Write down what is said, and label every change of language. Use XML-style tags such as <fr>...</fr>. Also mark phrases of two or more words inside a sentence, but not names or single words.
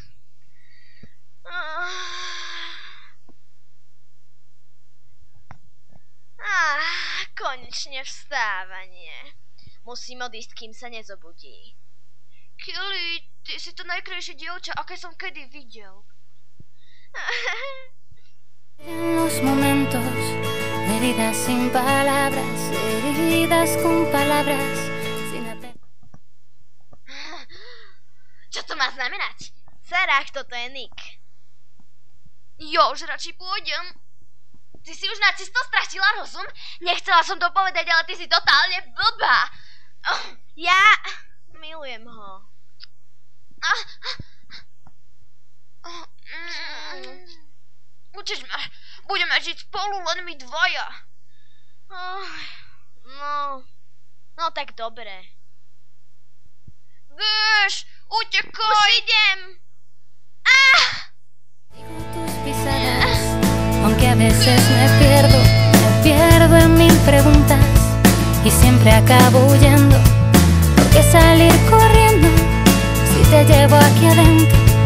<sk>Konečne vstávanie. Musím odísť, kým sa nezobudí. Kelly, ty si to najkrajšie dievča, aké som kedy videl.</sk> <es>En los momentos de vida sin palabras, heridas con palabras, sin apenas.</es> <sk>Čo to má znamenať? Sarah, toto je Nick. Jo, že radšej pôjdem. Ty si už načisto stratila rozum? Nechcela som to povedať, ale ty si totálne blbá. Ja milujem ho. Učíš ma. Budeme žiť spolu len my dvaja. No tak dobre. Bež, utekaj. Už idem.</sk> <es>Tus pisadas, aunque a veces me pierdo en mil preguntas y siempre acabo huyendo. ¿Por qué salir corriendo si te llevo aquí adentro?</es>